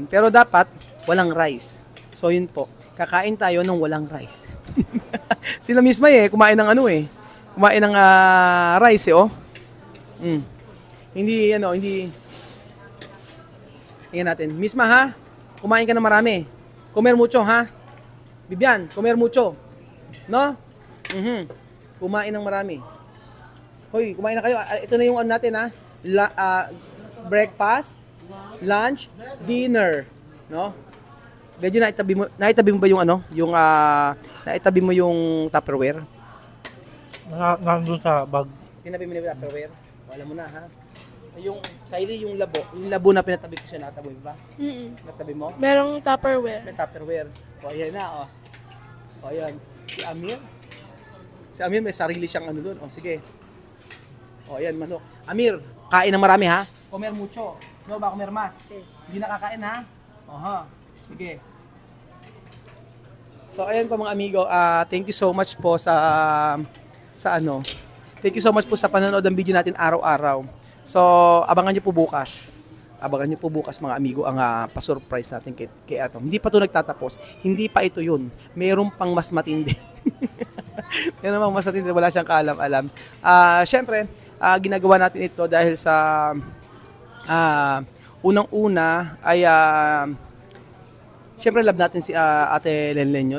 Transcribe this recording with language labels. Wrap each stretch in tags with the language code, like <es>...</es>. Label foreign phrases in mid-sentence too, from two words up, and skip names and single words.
<tl>Pero dapat, walang rice. So yun po, kakain tayo ng walang rice. Sila misma kumain ng kumain ng rice Hindi. Tingnan natin. Misma ha, kumain ka ng marami.</tl> <es>Comer mucho ha. Bibian, comer mucho. No?</es> <tl>Kumain ng marami. Hoy, kumain na kayo. Ito na yung natin ha.</tl> <en>Breakfast, lunch, dinner, no?</en> <tl>Medyo naitabi mo ba yung naitabi mo yung Tupperware? Nandun sa bag. Tinabi mo na yung Tupperware? Wala mo na ha. Yung Kylie, yung labo na pinatabi ko siya, natabi mo ba? Natabi mo? Merong Tupperware. May Tupperware. O, ayan na, O, ayan. Si Amir may sarili siyang doon. O, sige. O, ayan, manok. Amir, kain ng marami ha.</tl> <es>Comer mucho.</es> <tl>No ba,</tl> <es>comer mas?</es> <tl>Hindi nakakain ha? Oha. Sige. So, ayan po mga amigo.</tl> <en>Thank you so much</en> <tl>po</tl> <en>Thank you so much</en> <tl>po sa panonood ng video natin araw-araw. So, abangan niyo po bukas. Mga amigo ang pa-surprise natin kay Atom. Hindi pa 'to nagtatapos. Hindi pa ito 'yun. Meron pang mas matindi. Meron pang mas matindi, wala siyang kaalam-alam. Syempre, ginagawa natin ito dahil sa unang-una ay syempre love natin si Ate Lenlenyo.</tl>